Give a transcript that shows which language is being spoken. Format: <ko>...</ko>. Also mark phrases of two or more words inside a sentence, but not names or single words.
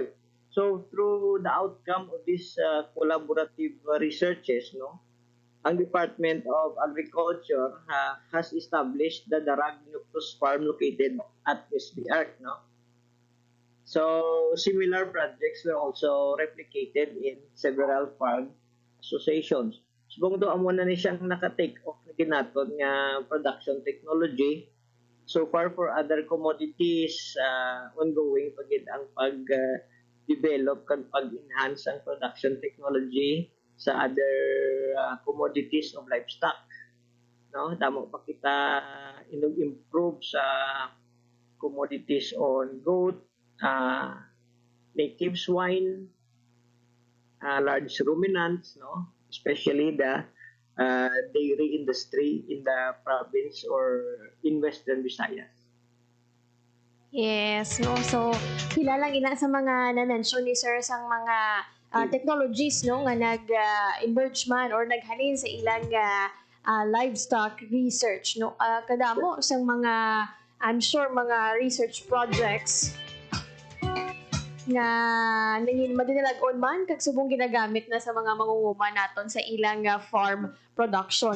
<en>So through the outcome of these collaborative researches, no, ang Department of Agriculture has established the Darag Nucleus Farm located at SBARC, no. So similar projects were also replicated in several farm associations.</en> <hil>Subong do amo na ni siyang naka-take off na ginaton nga</hil> <en>production technology. So far for other commodities, ongoing</en> <hil>pagid ang pag-develop kag pag-enhance ang</hil> <en>production technology sa other commodities of livestock. No,</en> <hil>damo pa kita</hil> <en>improve sa commodities on goat, native swine, large ruminants, no, especially the dairy industry in the province or in Western Visayas. Yes, no.</en> <hil>So kilala ina sa mga na-mention ni Sir sang mga technologies no nga nag-emerge man or naghalin sa ilang livestock research no. Kadamo sang mga</hil> <en>I'm sure</en> <hil>mga</hil> <en>research projects</en> <hil>nga nangin madinalagon man kag subong ginagamit na sa mga mangunguma naton sa ilang farm production.</hil>